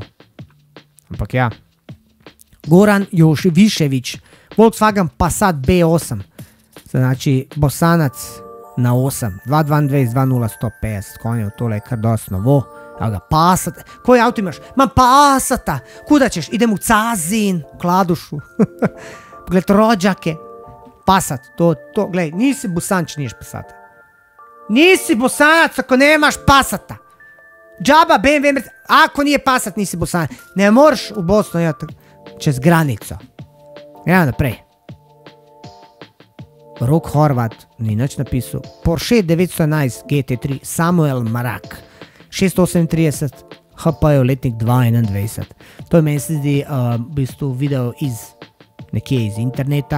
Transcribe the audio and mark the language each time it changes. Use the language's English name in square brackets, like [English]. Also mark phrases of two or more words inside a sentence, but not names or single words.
[Slovenian] Ampak ja. Goran Joševiševič, Volkswagen Passat B8, [Bosnian] znači bosanac [Slovenian] na 8, 222, 2.0, 150 konjev, tole je kar dosti novo. [Bosnian] Evo ga, Passat, koji avto imaš? Imam Passata, kuda ćeš? Idem u Cazin, u Kladušu, pogled rođake. Passat, gledaj, nisi bosan, če niješ Passata. Nisi bosanac ako nemaš Passata. Džaba BMW, ako nije Passat nisi bosanac. [Slovenian] Ne moraš u Bosnu jeti čez granico. Idemo naprej. Rok Horvat, ni nič napisal. Porsche 911 GT3 Samuel Marak. 638 HP-jev letnik 2021. To meni se zdi v bistvu video nekje iz interneta.